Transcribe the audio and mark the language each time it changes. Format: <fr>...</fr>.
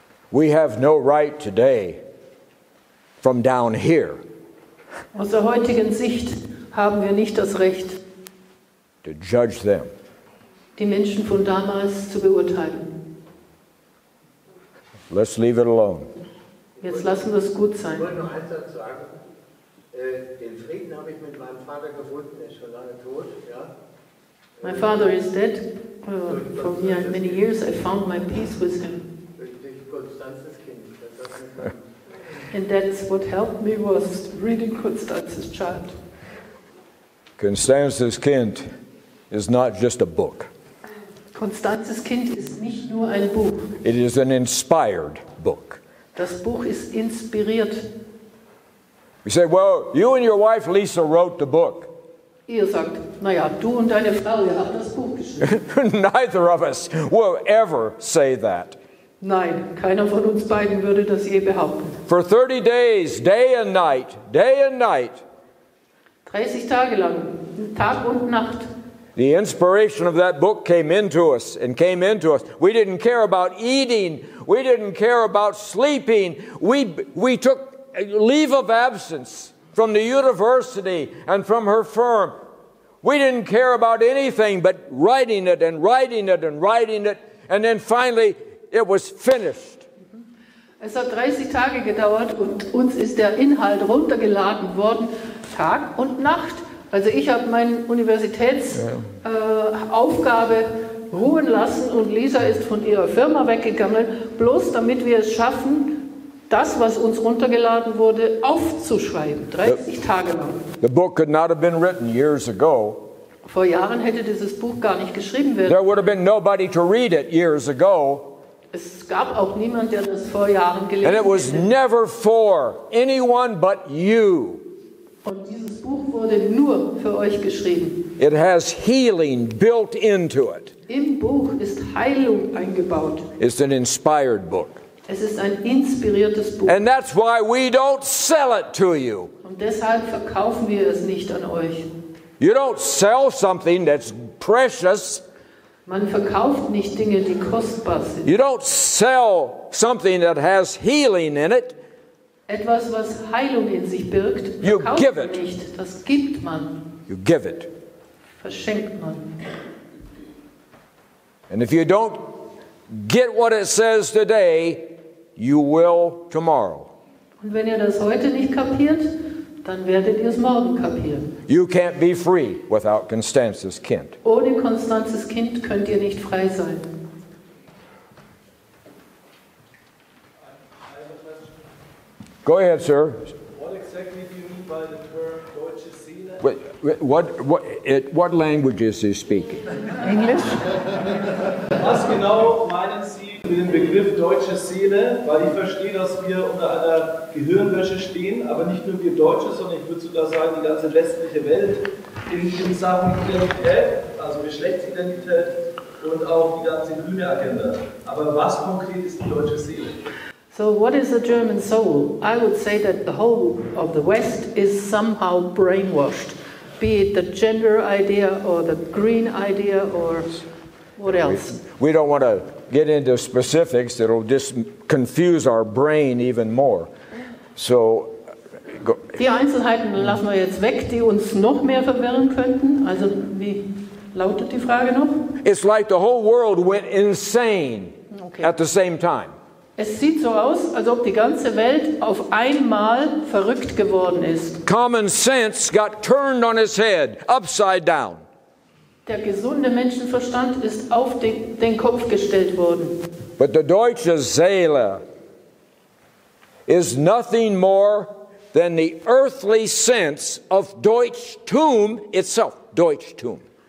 <en>We have no right today from down here</en> <de>Aus der heutigen Sicht haben wir nicht das Recht,</de> <en>to judge them.</en> <de>die Menschen von damals zu beurteilen.</de> <en>Let's leave it alone.</en> <de>Jetzt lassen wir es gut sein. Ich wollte noch einen Satz sagen. Den Frieden habe ich mit meinem Vater gefunden, er ist schon lange tot. Ja.</de> <en>My father is dead. For many years I found my peace with him.</en> <de>Durch Konstanzes Kind. Das hat mich dann</de> <en>And that's what helped me was reading Constance's Child. Constance's Kind is not just a book.</en> <de>Constanzes Kind ist nicht nur ein Buch.</de> <en>It is an inspired book.</en> <de>Das Buch ist inspiriert.</de> <en>We say, well, you and your wife Lisa wrote the book.</en> <de>Ihr sagt, naja, du und deine Frau, ihr habt das Buch geschrieben.</de> <en>Neither of us will ever say that.</en> <de>Nein, keiner von uns beiden würde das je behaupten.</de> <en>For 30 days, day and night,</en> <de>30 Tage lang, Tag und Nacht.</de> <en>the inspiration of that book came into us and came into us. We didn't care about eating. We didn't care about sleeping. We took leave of absence from the university and from her firm. We didn't care about anything but writing it and writing it and writing it. And then finally, it was finished.</en> <de>Es hat 30 Tage gedauert und uns ist der Inhalt runtergeladen worden, Tag und Nacht. Also ich habe meine Universitätsaufgabe ruhen lassen und Lisa ist von ihrer Firma weggegangen, bloß damit wir es schaffen, das, was uns runtergeladen wurde, aufzuschreiben. 30 Tage lang.</de> <en>The book could not have been written years ago.</en> <de>Vor Jahren hätte dieses Buch gar nicht geschrieben werden.</de> <en>There would have been nobody to read it years ago.</en> <de>Es gab auch niemand, der das vor Jahren gelesen</de> <en>And it was</en> <de>hätte.</de> <en>never for anyone but you.</en> <de>Und dieses Buch wurde nur für euch geschrieben.</de> <en>It has healing built into it.</en> <de>Im Buch ist Heilung eingebaut.</de> <en>It's an inspired book.</en> <de>Es ist ein inspiriertes Buch.</de> <en>And that's why we don't sell it to you.</en> <de>Und deshalb verkaufen wir es nicht an euch.</de> <en>You don't sell something that's precious.</en> <de>Man verkauft nicht Dinge, die kostbar sind.</de> <en>You don't sell something that has healing in it.</en> <de>Etwas, was Heilung in sich birgt,</de> <en>You</en> <de>verkauft</de> <en>give</en> <de>man</de> <en>it.</en> <de>nicht. Das gibt man,</de> <en>You give it.</en> <de>verschenkt man.</de> <en>And if you don't get what it says today, you will tomorrow.</en> <de>Und wenn ihr das heute nicht kapiert, dann werdet ihr es morgen kapieren.</de> <en>You can't be free without Constance's Kind.</en> <de>Ohne Konstanzes Kind könnt ihr nicht frei sein.</de> <en>Go ahead, sir. What exactly do you mean by the term deutsche Seele? What language is he speaking?</en> <de>Englisch? Was genau meinen Sie mit dem Begriff deutsche Seele? Weil ich verstehe, dass wir unter einer Gehirnwäsche stehen, aber nicht nur wir Deutsche, sondern ich würde sogar sagen, die ganze westliche Welt in Sachen Identität, also Geschlechtsidentität und auch die ganze grüne Agenda. Aber was konkret ist die deutsche Seele?</de> <en>So what is the German soul? I would say that the whole of the West is somehow brainwashed. be it the gender idea or the green idea or what else. We don't want to get into specifics. It'll just confuse our brain even more. So,</en> <de>die Einzelheiten lassen wir jetzt weg, die uns noch mehr verwirren könnten. Also, wie lautet die Frage noch?</de> <en>It's like the whole world went insane at the same time.</en> <de>Es sieht so aus, als ob die ganze Welt auf einmal verrückt geworden ist.</de> <en>Common sense got turned on its head, upside down.</en> <de>Der gesunde Menschenverstand ist auf den Kopf gestellt worden.</de> <en>But the deutsche Seele is nothing more than the earthly sense of Deutschtum itself. Deutschtum.</en>